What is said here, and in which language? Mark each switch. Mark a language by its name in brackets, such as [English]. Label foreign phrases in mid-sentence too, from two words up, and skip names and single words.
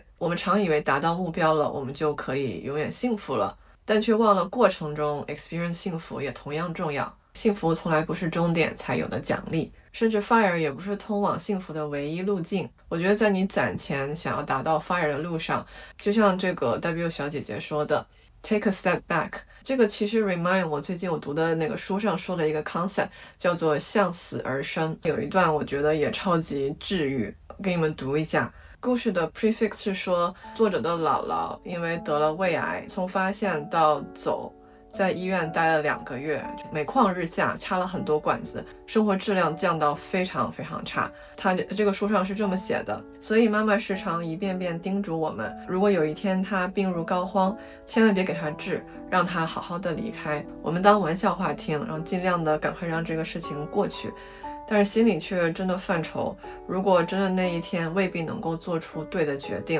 [Chinese] 我們常以為達到目標了，我們就可以永遠幸福了，但卻忘了過程中 experience 幸福也同樣重要。幸福從來不是終點才有的獎勵，甚至 FIRE 也不是通往幸福的唯一路徑。我覺得在你攢錢想要達到 FIRE 的路上，就像這個 W 小姐姐說的 [English] Take a step back， [Chinese] 這個其實 remind 我最近我讀的那個書上說的一個 concept 叫做向死而生。有一段我覺得也超級治癒，給你們讀一下。故事的 prefix 是說，作者的姥姥因為得了胃癌，從發現到走在醫院待了2個月，每況日下，插了很多管子，生活質量降到非常非常差。他這個書上是這麼寫的，所以媽媽時常一遍遍叮囑我們，如果有一天他病入膏肓，千萬別給他治，讓他好好的離開。我們當玩笑話聽，然後盡量的趕快讓這個事情過去，但是心裡卻真的犯愁，如果真的那一天未必能夠做出對的決定。